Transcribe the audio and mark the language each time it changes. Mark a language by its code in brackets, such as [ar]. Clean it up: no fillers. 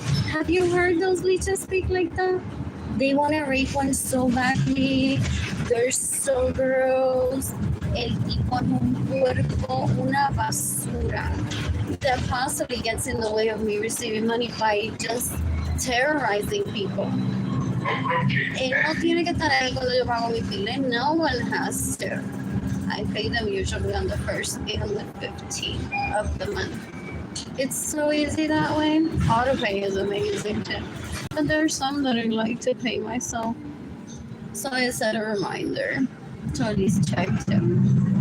[en] Have you heard those leeches speak like that? They want to rape one so badly. They're so gross. [es] El tipo es un puerco, una basura. [en] That possibly gets in the way of me receiving money by just terrorizing people. [es] Él no tiene que estar ahí cuando yo pago mi bill. [en] No one has to. I pay them usually on the first and the 15th of the month. It's so easy that way. Autopay is amazing too. But there are some that I like to pay myself. So I set a reminder to at least check them.